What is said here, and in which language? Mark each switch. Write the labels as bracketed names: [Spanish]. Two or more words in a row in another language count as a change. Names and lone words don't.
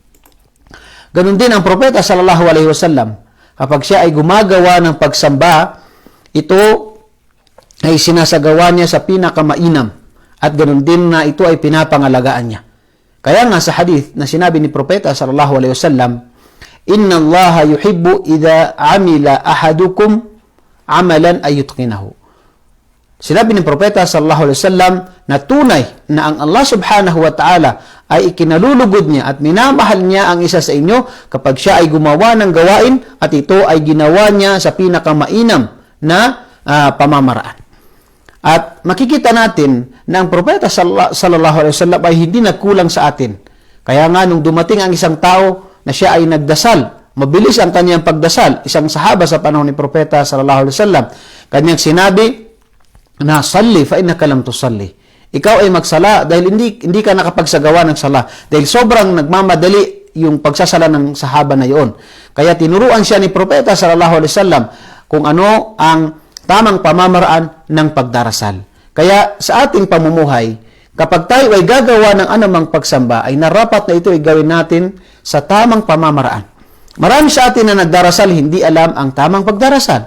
[Filipino] Ganun din ang Propeta [Arabic] صلى الله عليه وسلم, [Filipino] kapag siya ay gumagawa ng pagsamba, ito ay sinasagawa niya sa pinakamainam. At ganun din na ito ay pinapangalagaan niya. Kaya nga sa hadith na sinabi ni Propeta [Arabic] صلى الله عليه وسلم, "إن الله يحب إذا عمل أحدكم عملا أن يتقنه." [Filipino] Sinabi ni Propeta [Arabic] صلى الله عليه وسلم [Filipino] na tunay na ang Allah [Arabic] سبحانه وتعالى [Filipino] ay ikinalulugod niya at minamahal niya ang isa sa inyo kapag siya ay gumawa ng gawain at ito ay ginawa niya sa pinakamainam na pamamaraan. At makikita natin na ang Propeta [Arabic] صلى الله عليه وسلم [Filipino] ay hindi nagkulang sa atin. Kaya nga nung dumating ang isang tao na siya ay nagdasal, mabilis ang kanyang pagdasal, isang sahaba sa panahon ni Propeta [Arabic] صلى الله عليه وسلم, [Filipino] kanyang sinabi na, [Arabic] "صل فإنك لم تصل." [Filipino] Ikaw ay magsala dahil hindi ka nakapagsagawa ng sala. Dahil sobrang nagmamadali yung pagsasala ng sahaba na yon. Kaya tinuruan siya ni Propeta [Arabic] صلى الله عليه وسلم [Filipino] kung ano ang tamang pamamaraan ng pagdarasal. Kaya sa ating pamumuhay, kapag tayo ay gagawa ng anumang pagsamba, ay narapat na ito ay gawin natin sa tamang pamamaraan. Marami sa atin na nagdarasal, hindi alam ang tamang pagdarasal.